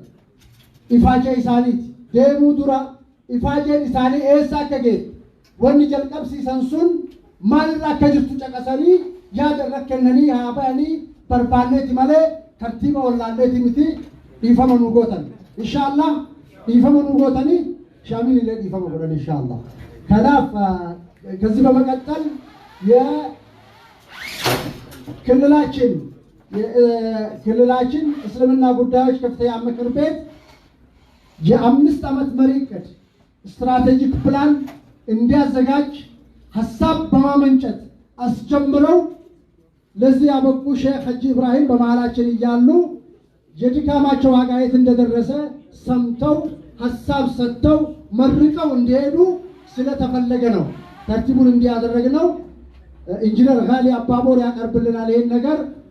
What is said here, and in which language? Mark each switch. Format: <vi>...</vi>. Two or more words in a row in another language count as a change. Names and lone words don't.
<om>Ifaajee isaaniiti deemuu dura ifaajeen isaanii eessa akka geessu wanni jalqabsiisan sun maalirra akka jirtu caqasanii yaada irra kennanii haa ba'anii barbaanneeti malee tartiiba wallaalleeti miti dhiifama nu gootan. Inshaallah dhiifama nu gootanii ሻሚል illee dhiifama godhan inshaallah.</om> <am>Kanaaf ከዚህ በመቀጠል የክልላችን እስልምና ጉዳዮች ከፍተኛ ምክር ቤት የ5 ዓመት መሪ ዕቅድ</am> <en>strategic plan</en> <am>እንዲያዘጋጅ ሐሳብ በማመንጨት አስጀምረው ለዚህ ያበቁ ሼክ ሐጂ ኢብራሂም በመሃላችን እያሉ የድካማቸው ዋጋ የት እንደደረሰ ሰምተው ሐሳብ ሰጥተው መርቀው እንዲሄዱ ስለተፈለገ ነው ተርቲቡን እንዲያደርግነው። ኢንጂነር ጋሊ አባቦር ያቀርብልናል ይሄን ነገር</am>